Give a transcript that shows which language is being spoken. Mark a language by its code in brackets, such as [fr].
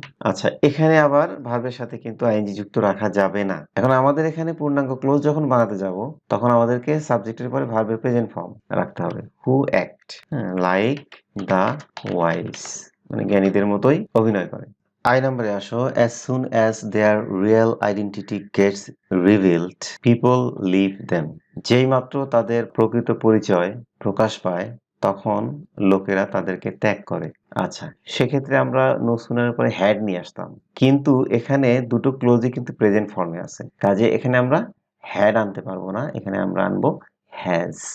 [bn] আচ্ছা, এখানে আবার ভার্বের সাথে কিন্তু আইএনজি যুক্ত রাখা যাবে না। এখন আমাদের এখানে পূর্ণাঙ্গ ক্লোজ যখন বানাতে যাব তখন আমাদেরকে সাবজেক্টের পরে ভার্বের প্রেজেন্ট ফর্ম রাখতে হবে, [en] who act like the wise, [bn] মানে জ্ঞানীদের মতোই অভিনয় করে। আই নম্বরে আসো। [en] as soon as their real identity gets revealed, people leave them. [bn] যেই মাত্র তাদের প্রকৃত পরিচয় প্রকাশ পায় তখন লোকেরা তাদেরকে ত্যাগ করে। আচ্ছা, সেক্ষেত্রে আমরা নো সুনের পরে হ্যাড নিয়ে আসতাম, কিন্তু এখানে দুটো ক্লোজই কিন্তু প্রেজেন্ট ফর্মে আছে, কাজে এখানে আমরা হ্যাড আনতে পারবো না, এখানে আমরা আনবো হ্যাজ।